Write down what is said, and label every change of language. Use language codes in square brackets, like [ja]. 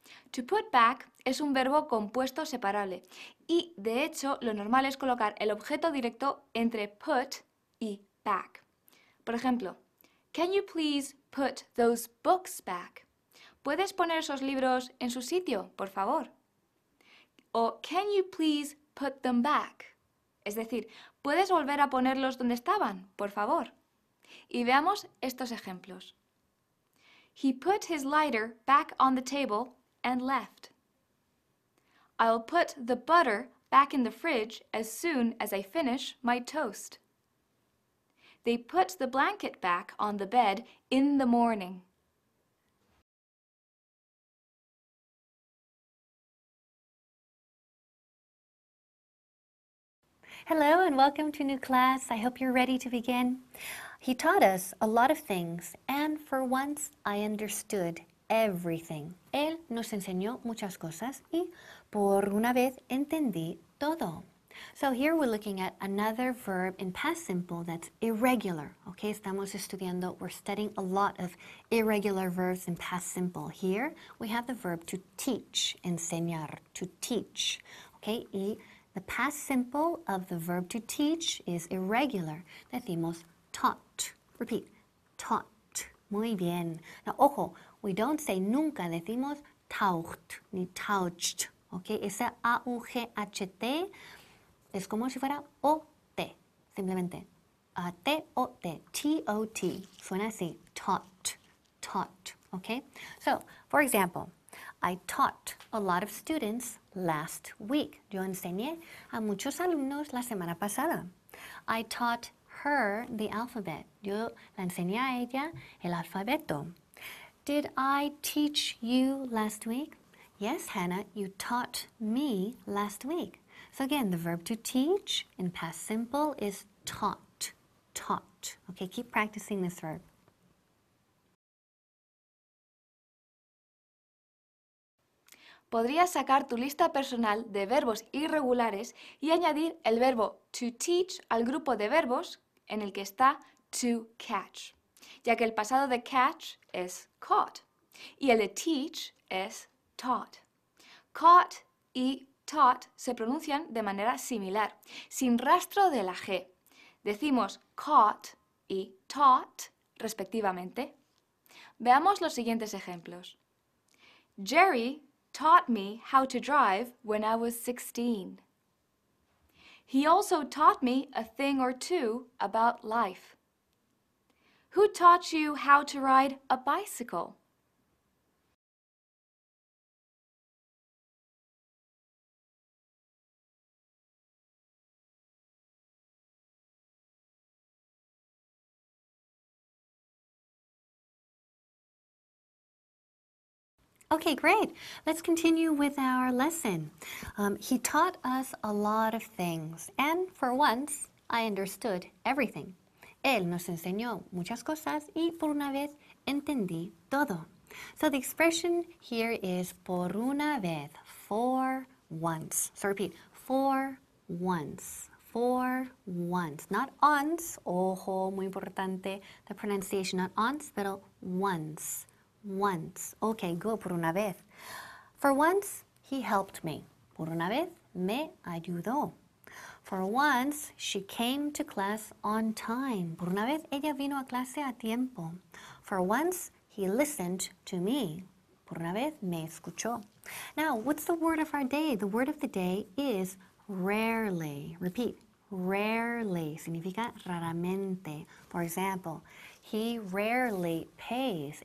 [es] To put back es un verbo compuesto separable y, de hecho, lo normal es colocar el objeto directo entre put y back. Por ejemplo, [en] can you please put those books back? [es] ¿Puedes poner esos libros en su sitio, por favor? [en] O can you please put them back? [es] Es decir, ¿puedes volver a ponerlos donde estaban, por favor? Y veamos estos ejemplos. [en] He put his lighter back on the table and left. I'll put the butter back in the fridge as soon as I finish my toast. They put the blanket back on the bed in the morning. Hello and welcome to a new class. I hope you're ready to begin. He taught us a lot of things, and for once I understood everything. [es] Él nos enseñó muchas cosas y por una vez entendí todo. [en] So here we're looking at another verb in past simple that's irregular. Okay, we're studying a lot of irregular verbs in past simple. Here we have the verb to teach, enseñar, to teach. Okay, y the past simple of the verb to teach is irregular. [es] Decimos taught. [en] Repeat, taught. [es] Muy bien. [en] Now, ojo, we don't say [es] nunca, decimos taucht, ni [en] taucht. [es] Okay, ese A-U-G-H-T es como si fuera O-T, simplemente. T-O-T, T-O-T. Suena así, taught, taught. [en] Okay, so, for example, I taught a lot of students last week. [es] Yo enseñé a muchos alumnos la semana pasada. [en] I taught her the alphabet. [es] Yo la enseñé a ella el alfabeto. [en] Did I teach you last week? Yes, Hannah, you taught me last week. So again, the verb to teach in past simple is taught, taught. Okay, keep practicing this verb. [es] Podrías sacar tu lista personal de verbos irregulares y añadir el verbo to teach al grupo de verbos en el que está to catch, ya que el pasado de catch es caught y el de teach es taught. Caught y taught se pronuncian de manera similar, sin rastro de la G. Decimos caught y taught respectivamente. Veamos los siguientes ejemplos. [en] Jerry taught me how to drive when I was 16. He also taught me a thing or two about life. Who taught you how to ride a bicycle? Okay, great. Let's continue with our lesson. He taught us a lot of things, and for once, I understood everything. [es] Él nos enseñó muchas cosas y por una vez entendí todo. [en] So the expression here is por una vez, for once. So repeat, for once. For once, not once. [es] Ojo, muy importante, [en] the pronunciation, not once, [es] pero once. [en] Once. Okay, go, [es] por una vez. [en] For once, he helped me. [es] Por una vez, me ayudó. [en] For once, she came to class on time. [es] Por una vez, ella vino a clase a tiempo. [en] For once, he listened to me. [es] Por una vez, me escuchó. [en] Now, what's the word of our day? The word of the day is rarely. Repeat, rarely. [es] Significa raramente. [en] For example, he rarely pays.